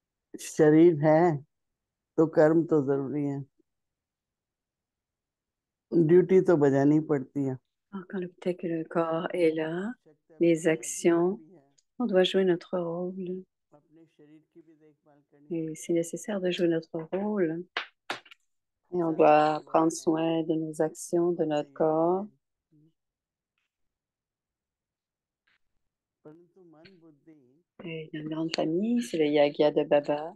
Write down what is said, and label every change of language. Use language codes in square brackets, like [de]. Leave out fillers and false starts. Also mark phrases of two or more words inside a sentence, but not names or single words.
[hi] शरीर है तो कर्म तो जरूरी है, ड्यूटी तो बजानी पड़ती है। [fr] Alors, quand le fait que le corps est là, les actions, on doit jouer notre rôle. Et c'est nécessaire de jouer notre rôle. Et on doit prendre soin de nos actions, de notre corps. Et une grande famille, c'est le Yagya de Baba.